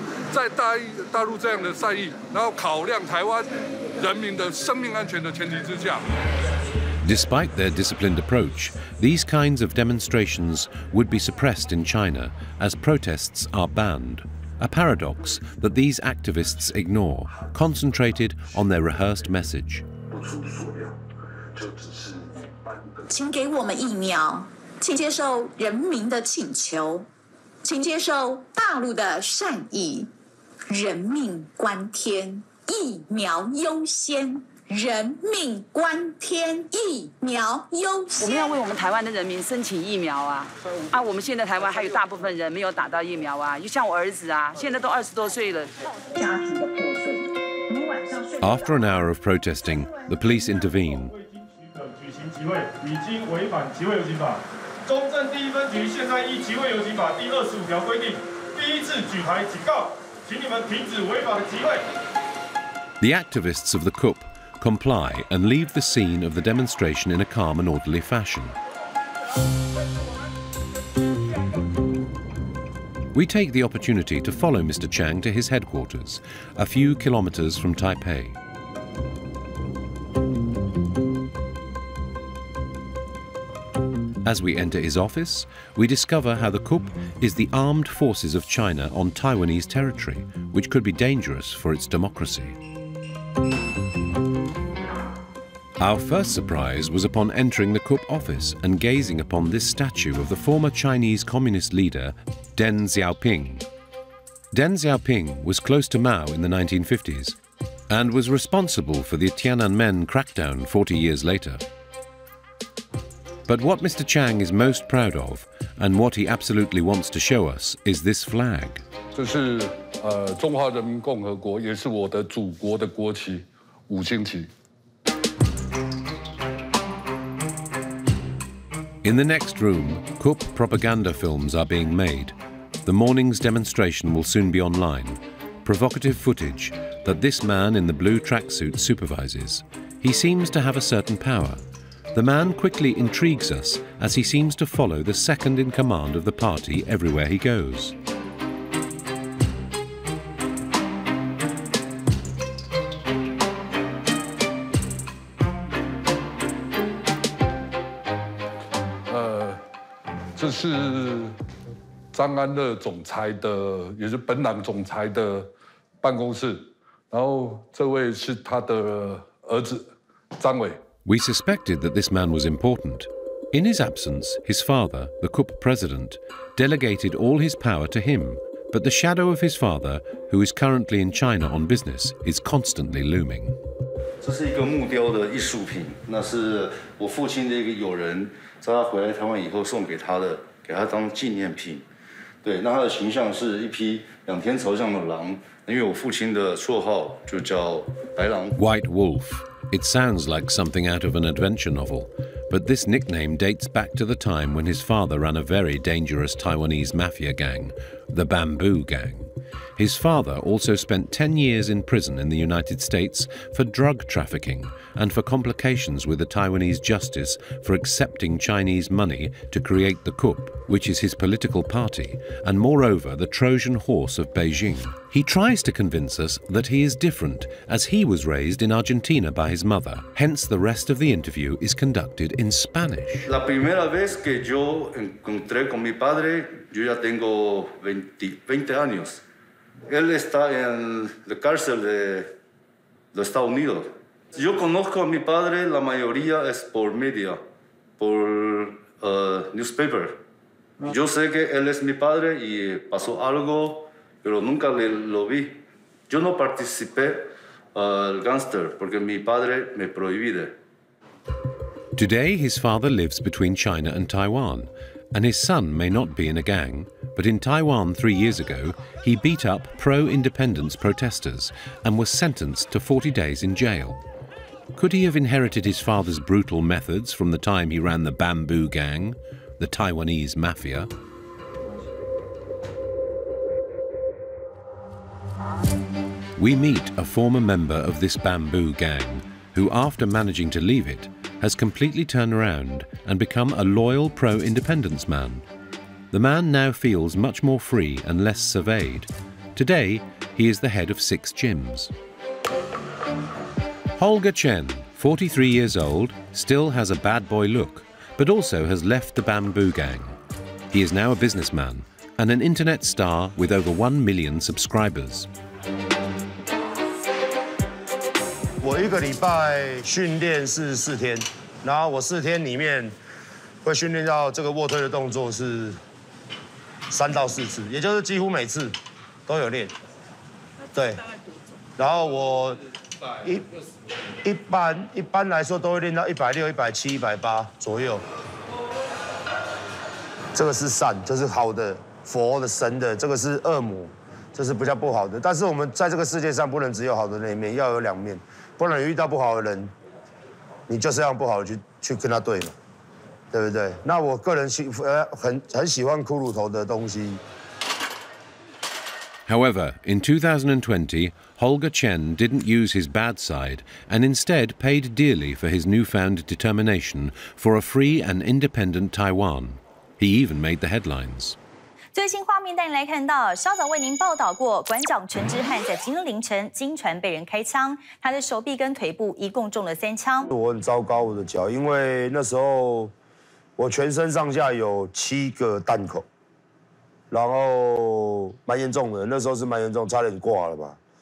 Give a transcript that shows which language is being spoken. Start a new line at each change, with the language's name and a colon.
Chinese: 在大陆这样的善意，然后考量台湾人民的生命安全的前提之下。
English: Despite their disciplined approach, these kinds of demonstrations would be suppressed in China as protests are banned. A paradox that these activists ignore, concentrated on their rehearsed message.
Chinese: 请给我们疫苗，请接受人民的请求，请接受大陆的善意，人命关天，疫苗优先。人命关天，疫苗优先。我们要为我们台湾的人民申请疫苗啊！我们现在台湾还有大部分人没有打到疫苗啊，就像我儿子啊，现在都20多岁了。家庭的破碎。
English: After an hour of protesting, the police intervene.
Chinese: 举行集会已经违反集会游行法。中正第一分局现在依集会游行法第25条规定，第一次举牌警告，请你们停止违法的集会。
English: The activists of the KUP comply and leave the scene of the demonstration in a calm and orderly fashion. We take the opportunity to follow Mr. Chang to his headquarters, a few kilometers from Taipei. As we enter his office, we discover how the KUP is the armed forces of China on Taiwanese territory, which could be dangerous for its democracy. Our first surprise was upon entering the KUP office and gazing upon this statue of the former Chinese communist leader, Deng Xiaoping. Deng Xiaoping was close to Mao in the 1950s and was responsible for the Tiananmen crackdown 40 years later. But what Mr. Chang is most proud of, and what he absolutely wants to show us, is this flag.
Chinese: 这是中华人民共和国，也是我的祖国的国旗，5星旗。
English: In the next room, KUP propaganda films are being made. The morning's demonstration will soon be online. Provocative footage that this man in the blue tracksuit supervises. He seems to have a certain power. The man quickly intrigues us as he seems to follow the second in command of the party everywhere he goes.
Chinese: Uh, 这是张安乐总裁的，也是本党总裁的办公室。然后这位是他的儿子张伟。
English: We suspected that this man was important. In his absence, his father, the KUP president, delegated all his power to him. But the shadow of his father, who is currently in China on business, is constantly looming.
Chinese: 这是一个木雕的艺术品，那是我父亲的一个友人在他回来台湾以后送给他的，给他当纪念品。对，那他的形象是一匹2天朝向的狼，因为我父亲的绰号就叫白狼。
English: White Wolf. It sounds like something out of an adventure novel, but this nickname dates back to the time when his father ran a very dangerous Taiwanese mafia gang, the Bamboo Gang. His father also spent 10 years in prison in the United States for drug trafficking and for complications with the Taiwanese justice for accepting Chinese money to create the coup, which is his political party, and moreover the Trojan horse of Beijing. He tries to convince us that he is different, as he was raised in Argentina by his mother. Hence the rest of the interview is conducted in Spanish.
Spanish: La primera vez que yo encontré con mi padre, yo ya tengo 20 años. Él está en la cárcel de los Estados Unidos. Yo conozco a mi padre, la mayoría es por media, por newspaper. Yo sé que él es mi padre y pasó algo, pero nunca lo vi. Yo no participé al gangster porque mi padre me prohibía.
English: Today his father lives between China and Taiwan, and his son may not be in a gang, but in Taiwan 3 years ago, he beat up pro-independence protesters and was sentenced to 40 days in jail. Could he have inherited his father's brutal methods from the time he ran the Bamboo Gang, the Taiwanese mafia? We meet a former member of this Bamboo Gang who, after managing to leave it, has completely turned around and become a loyal pro-independence man. The man now feels much more free and less surveyed. Today, he is the head of 6 gyms. Holger Chen, 43 years old, still has a bad boy look, but also has left the Bamboo Gang. He is now a businessman and an internet star with over 1 million subscribers.
Chinese: 我1个礼拜训练是4天，然后我4天里面会训练到这个卧推的动作是3到4次，也就是几乎每次都有练。对，然后我一般来说都会练到160、170、180左右。这个是善，这是好的佛的神的，这个是恶魔，这是比较不好的。但是我们在这个世界上不能只有好的那一面，要有2面。不然遇到不好的人，你就是要不好的去跟他对嘛，对不对？那我个人很喜欢骷髅头的东西。
English: However, in 2020, Holger Chen didn't use his bad side and instead paid dearly for his newfound determination for a free and independent Taiwan. He even made the headlines.
Chinese: 最新画面带您来看到，稍早为您报道过，馆长陈之汉在今日凌晨经传被人开枪，他的手臂跟腿部一共中了3枪。我很糟糕，我的脚，因为那时候我全身上下有7个弹孔，然后蛮严重的，那时候是蛮严重，差点挂了吧。